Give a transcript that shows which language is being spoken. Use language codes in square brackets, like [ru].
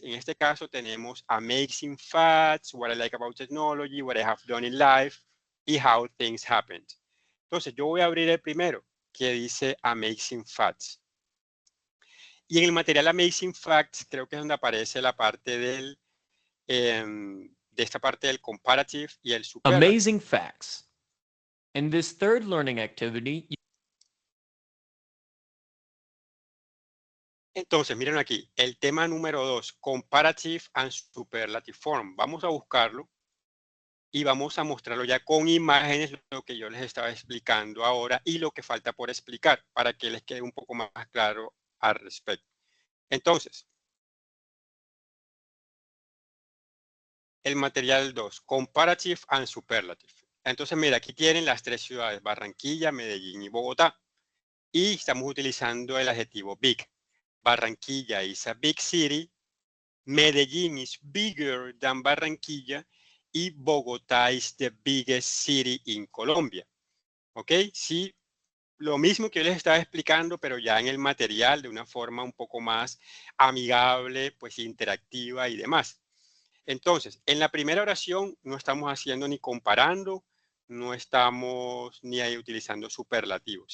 [es] En este caso tenemos Amazing Facts, What I Like About Technology, What I Have Done in Life y How Things Happened. Entonces, yo voy a abrir el primero, que dice Amazing Facts. Y en el material Amazing Facts, creo que es donde aparece la parte del, de esta parte del comparative y el superlative. [en] Amazing facts. In this third learning activity, [es] Entonces, miren aquí, el tema número 2, Comparative and Superlative Form. Vamos a buscarlo y vamos a mostrarlo ya con imágenes, lo que yo les estaba explicando ahora y lo que falta por explicar para que les quede un poco más claro al respecto. Entonces, el material 2, Comparative and Superlative. Entonces, mira, aquí tienen las tres ciudades, Barranquilla, Medellín y Bogotá. Y estamos utilizando el adjetivo big. [en] Barranquilla is a big city. Medellín is bigger than Barranquilla y Bogotá is the biggest city in Colombia. [es] ¿Ok? Sí, lo mismo que yo les estaba explicando, pero ya en el material de una forma un poco más amigable, pues interactiva y demás. Entonces, en la primera oración no estamos haciendo ni comparando, no estamos ni ahí utilizando superlativos.